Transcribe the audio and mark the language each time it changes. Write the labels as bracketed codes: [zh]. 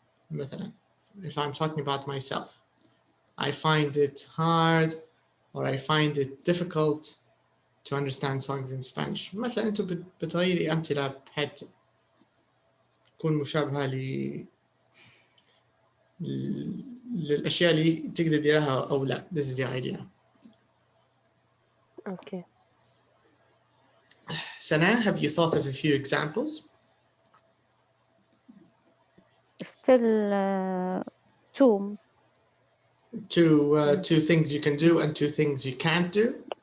[en] مثلا, if I'm talking about myself, I find it hard or I find it difficult to understand songs in Spanish. [ar] مثلا انتم بتغيري أمثلة بحيث تكون مشابهة للأشياء اللي تقدر تديرها أو لا. [en] This is the idea. Okay. Sana, have you thought of a few examples? Still 2. two things you can do and two things you can't do.